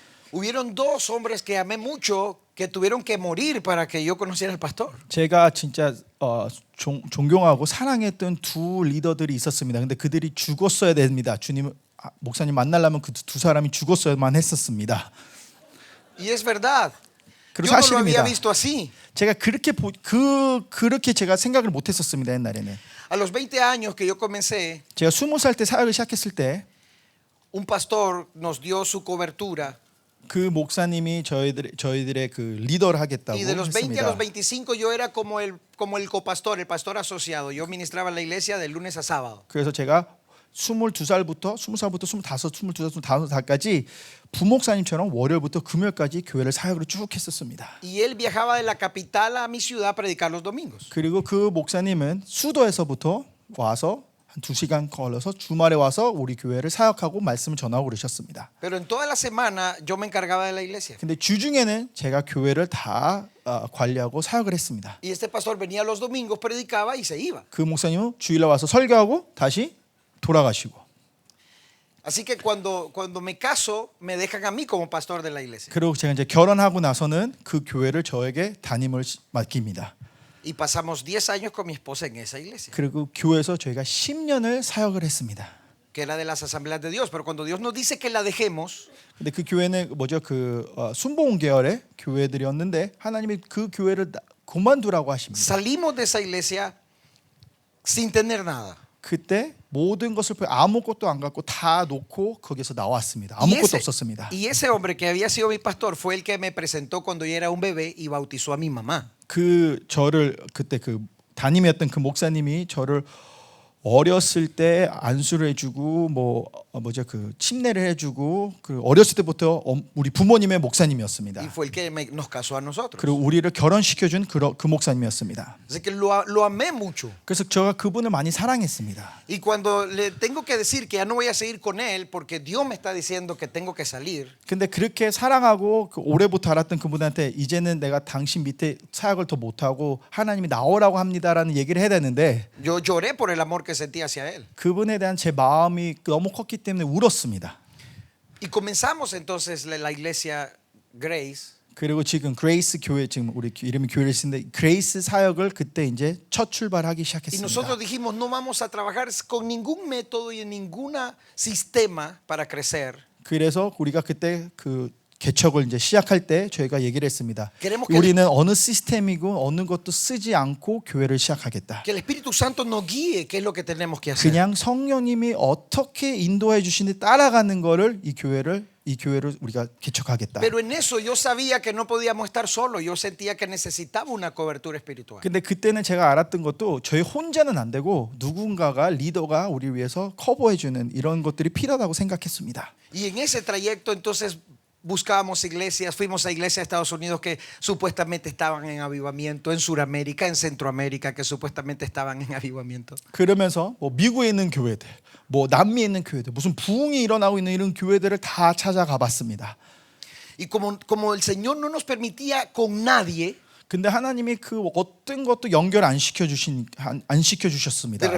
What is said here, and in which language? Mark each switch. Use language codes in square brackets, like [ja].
[es] Hubieron dos hombres que amé mucho que tuvieron que morir para que yo conociera al pastor. [ko] 제가 진짜 존경하고 사랑했던 두 리더들이 있었습니다. 근데 그들이 죽었어야 됩니다. 주님 목사님 만나려면 그 두 사람이 죽었어야만 했었습니다. [es] Y es verdad. [ko] 그리고 [es] Yo no lo había [ko] 사실입니다. [es] visto así. [ko] 제가 그렇게 제가 생각을 못 했었습니다. 옛날에는. [es] A los 20 años que yo comencé, [ko] 제가 20살 때 사역을 시작했을 때 [es] un pastor nos dio su cobertura. [ko] 그 목사님이 저희들의 그 리더를 하겠다고 [es] Y de los 20 a los [ko] 했습니다. [es] 25 yo era como el copastor, el pastor asociado. Yo ministraba en la iglesia de lunes a sábado. [ko] 그래서 제가 20살부터 25, 25까지 부목사님처럼 월요일부터 금요일까지 교회를 사역으로 쭉 했었습니다. [es] Y él viajaba de la capital a mi ciudad a predicar los domingos. [ko] 그리고 그 목사님은 수도에서부터 와서 한 2시간 걸어서 주말에 와서 우리 교회를 사역하고 말씀을 전하고 그러셨습니다. [es] Pero en toda la semana yo me encargaba de la iglesia. [ko] 근데 주중에는 제가 교회를 다 관리하고 사역을 했습니다. [es] Y este pastor venía los domingos, predicaba y se iba. [ko] 그 목사님은 주일에 와서 설교하고 다시 돌아가시고. [es] Así que cuando me caso, me dejan a mí como pastor de la iglesia. [ko] 그리고 제가 이제 결혼하고 나서는 그 교회를 저에게 담임을 맡깁니다. [es] Y pasamos 10 años con mi esposa en esa iglesia, [ko] 그리고 교회에서 저희가 10년을 사역을 했습니다. [es] que era de las asambleas de Dios. Pero cuando Dios nos dice que la dejemos, [ko] 근데 그 교회는 순복음 계열의 교회들이었는데 하나님이 그 교회를 그만두라고 하십니다. [es] salimos de esa iglesia sin tener nada. [ko] 그때 모든 것을 아무것도 안 갖고 다 놓고 거기서 나왔습니다. 아무것도 없었습니다. [es] Y ese hombre que había sido mi pastor fue el que me presentó cuando yo era un bebé y bautizó a mi mamá. [ko] 그때 그 담임이었던 그 목사님이 저를 어렸을 때 안수를 해주고 뭐죠 그 침례를 해주고 그 어렸을 때부터 우리 부모님의 목사님이었습니다. [es] y fue el que nos casó a nosotros. [ko] 그리고 우리를 결혼시켜준 그 목사님이었습니다. [es] Así que lo amé mucho. [ko] 그래서 제가 그분을 많이 사랑했습니다. [es] Y cuando le tengo que decir que ya no voy a seguir con él porque Dios me está diciendo que tengo que salir. [ko] 근데 그렇게 사랑하고 그 올해부터 알았던 그분한테 이제는 내가 당신 밑에 사역을 더 못하고 하나님이 나오라고 합니다라는 얘기를 해야 되는데 [es] Yo lloré por el amor que sentía hacia él. [ko] 그분에 대한 제 마음이 너무 컸기 때문에 울었습니다. [es] Y comenzamos entonces la iglesia Grace. [ko] 그리고 지금 그레이스 교회 지금 우리 이름이 교회를 쓰는데 그레이스 사역을 그때 이제 첫 출발하기 [es] Y [ko] 시작했습니다. [es] nosotros dijimos no vamos a trabajar con ningún método y en ningún sistema para crecer. [ko] 그래서 우리가 그때 그 개척을 이제 시작할 때 저희가 얘기를 했습니다. [es] Queremos que [ko] 우리는 어느 시스템이고 어느 것도 쓰지 않고 교회를 시작하겠다. [es] el Espíritu Santo nos guíe qué es lo que tenemos que hacer. [ko] 그냥 성령님이 어떻게 인도해 주시는지 따라가는 거를 이 교회를 우리가 개척하겠다. [es] Pero en eso yo sabía que no podíamos estar solos. Yo sentía que necesitaba una cobertura espiritual. [ko] 근데 그때는 제가 알았던 것도 저희 혼자는 안 되고 누군가가 리더가 우리 위해서 커버해 주는 이런 것들이 필요하다고 생각했습니다. [es] Y en ese trayecto entonces buscábamos iglesias, fuimos a iglesias de Estados Unidos que supuestamente estaban en avivamiento, en Sudamérica, en Centroamérica que supuestamente estaban en avivamiento. [ko] 그러면서 뭐 미국에 있는 교회들, 뭐 남미에 있는 교회들, 무슨 부흥이 일어나고 있는 이런 교회들을 다 찾아가 봤습니다. [es] Y como el Señor no nos permitía con nadie, [ko] 근데 하나님이 그 어떤 것도 연결 안 시켜 주셨습니다.